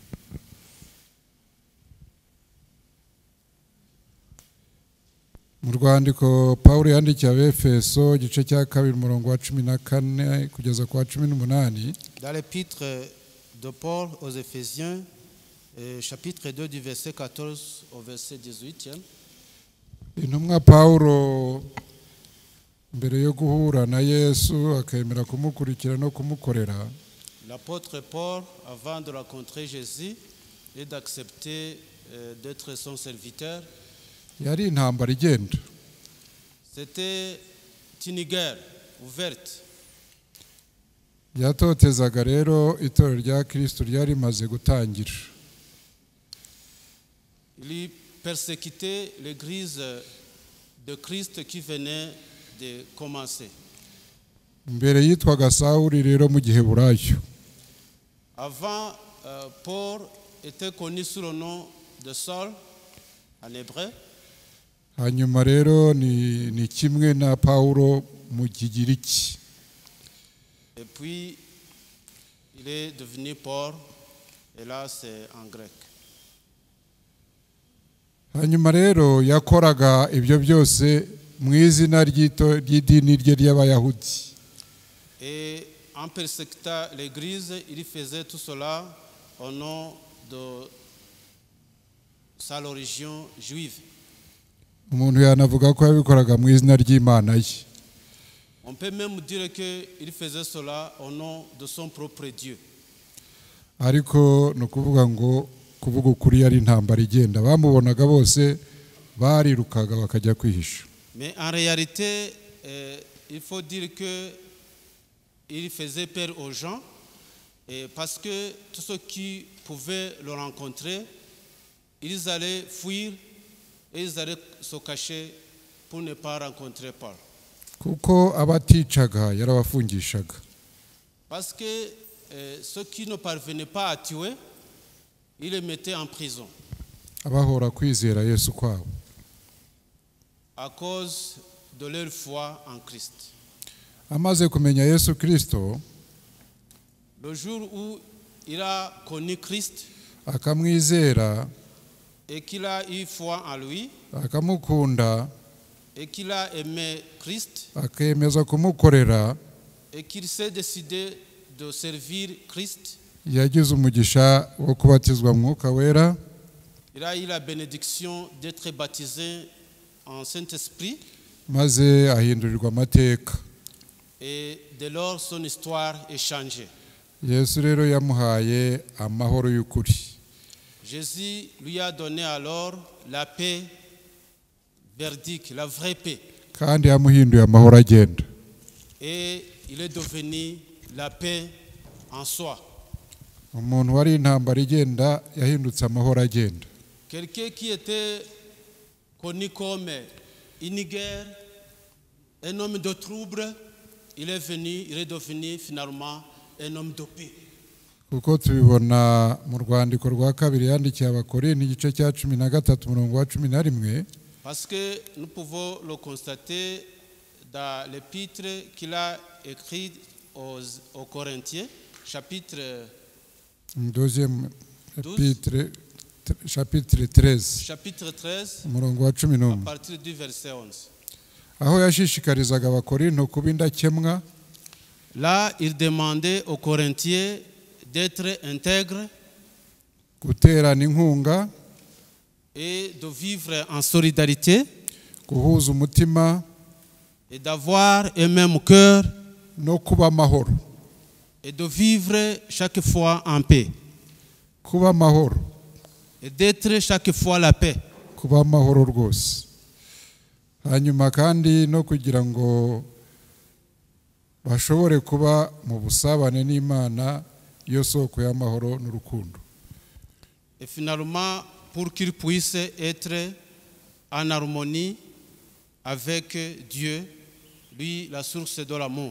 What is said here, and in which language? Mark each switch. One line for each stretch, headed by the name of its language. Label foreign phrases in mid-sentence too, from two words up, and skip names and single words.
Kinyarwanda: Mu rwandiko Pawulo yandikiye Abefeso igice cya 2 umurongo wa 14 kugeza kwa 18.
French: Dans l'épître de Paul aux Éphésiens, chapitre 2 du verset 14 au verset 18e.
Kinyarwanda: Intumwa Pawulo mbere yo guhura na Yesu akemera kumukurikira no kumukorera.
French: L'apôtre Paul, avant de rencontrer Jésus et d'accepter d'être son serviteur,
Kinyarwanda: yari intambara igenda.
French: C'était une guerre ouverte.
Kinyarwanda: Yatotezaga rero itorero rya Kristo ryari maze gutangira.
French: Il persécutait l'église de Christ qui venait de commencer.
Kinyarwanda: Mbere yitwaga Sawuli rero mu Giheburayo.
French: Avant, Paul était connu sous le nom de Saul en hébreu.
Kinyarwanda: Hanyuma rero ni kimwe na Paulo mu Kigiriki.
French: Et puis il est devenu Paul, et là c'est en grec.
Kinyarwanda: Hanyuma rero yakoraga ibyo byose mu izina ry'idini rye ry'Abayahudi.
French: Et en persécutant l'église, il faisait tout cela au nom de sa religion juive.
Kinyarwanda: Umuntu yanavuga ko yabikoraga mu izina ry'Imana ye.
French: On peut même dire qu'il faisait cela au nom de son propre Dieu.
Kinyarwanda: Ariko no kuvuga ngo kuvuga ukuri yari intambara igenda, bamubonaga bose barirukaga bakajya kwihisha.
French: Mais en réalité, il faut dire que il faisait peur aux gens, parce que tous ceux qui pouvaient le rencontrer, ils allaient fuir et ils allaient se cacher pour ne pas rencontrer Paul.
Kinyarwanda: Kuko abaticaga yarabafungishaga.
French: Parce que ceux qui ne parvenaient pas à tuer, il les mettait en prison.
Kinyarwanda: Abahora kwizera Yesu kwabo.
French: À cause de leur foi en Christ.
Kinyarwanda: Amaze kumenya Yesu Kristo,
French: le jour où il a connu Christ,
Kinyarwanda: akamwizera,
French: et qu'il a eu foi en lui,
Kinyarwanda: akamukunda,
French: et qu'il a aimé Christ
Kinyarwanda: akemeza kumukorera,
French: et qu'il s'est décidé de servir Christ,
Kinyarwanda: yagize umugisha wo kubatizwa Mwuka Wera,
French: il a eu la bénédiction d'être baptisé en Saint-Esprit,
Kinyarwanda: maze ahindurirwa amateka.
French: et dès lors son histoire est changée.
Kinyarwanda: Yesu rero yamuhaye amahoro y'ukuri.
French: Jésus lui a donné alors la paix verdique, la vraie paix.
Kinyarwanda: Kandi yamuhinduye amahoro agenda.
French: Et il est devenu la paix en soi.
Kinyarwanda: Umuntu wari intambara igenda yahindutse amahoro agenda.
French: Quelqu'un qui était connu comme une guerre, un homme de trouble, il est devenu finalement un homme de paix.
Kinyarwanda: Kuko tubibona mu rwandiko rwa kabiri yandikiye Abakorinto igice cya 13 umurongo wa 11.
French: Parce que nous pouvons le constater dans l'épître qu'il a écrit aux Corinthiens, chapitre Deuxième épître, chapitre 13,
Kinyarwanda: umurongo wa 11.
French: à partir du verset 11.
Kinyarwanda: Aho yashishikarizaga Abakorinto kuba indakemwa.
French: Là, il demandait aux Corinthiens d'être intègres
Kinyarwanda: guterana inkunga,
French: et de vivre en solidarité
Kinyarwanda: guhuza umutima,
French: et d'avoir un même cœur
Kinyarwanda: no kuba amahoro.
French: et de vivre chaque fois en paix
Kinyarwanda: Kuba amahoro,
French: et d'être chaque fois la paix.
Kinyarwanda: kuba amahoro rwose. Hanyuma kandi no kugira ngo bashobore kuba mu busabane n'Imana yo soko y'amahoro n'urukundo.
French: Et finalement, pour qu'ils puissent être en harmonie avec Dieu, lui, la source de l'amour.